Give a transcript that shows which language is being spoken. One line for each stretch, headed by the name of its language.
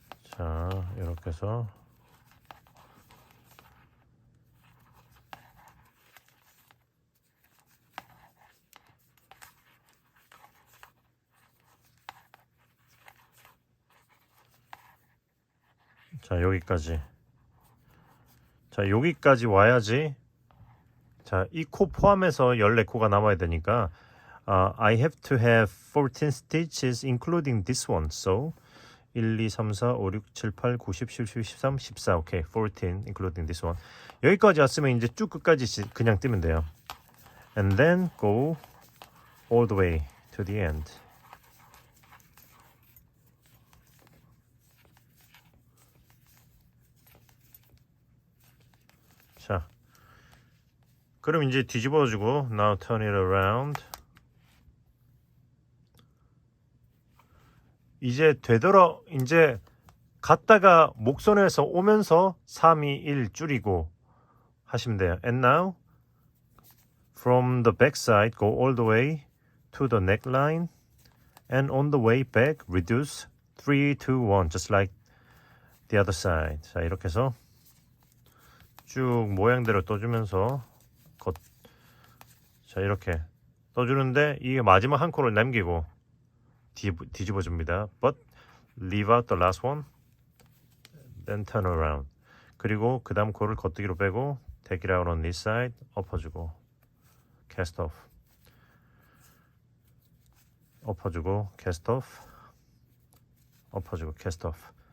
Korean: 자, 이렇게 해서 자, 여기까지. 자, 여기까지 와야지. 자, 이 코 포함해서 14코가 남아야 되니까
English: I have to have 14 stitches including this one. So 1, 2, 3, 4, 5, 6, 7, 8, 9, 10, 11, 12, 13, 14. 오케이. 14 including this one.
Korean: 여기까지 왔으면 이제 쭉 끝까지 그냥 뜨면 돼요.
English: And then go all the way to the end.
Korean: 자, 그럼 이제 뒤집어주고
English: now turn it around.
Korean: 이제 이제 갔다가 목선에서 오면서 3, 2, 1 줄이고 하시면 돼요.
English: And now from the back side go all the way to the neckline and on the way back reduce 3, 2, 1 just like the other side.
Korean: 자, 이렇게 해서 쭉 모양대로 떠주면서 자, 이렇게 떠주는데 이게 마지막 한 코를 남기고 뒤집어 줍니다.
English: But leave out the last one, then turn around.
Korean: 그리고 그 다음 코를 겉뜨기로 빼고
English: take it out on this side,
Korean: 엎어주고
English: cast off, 엎어주고 cast off, 엎어주고 cast off.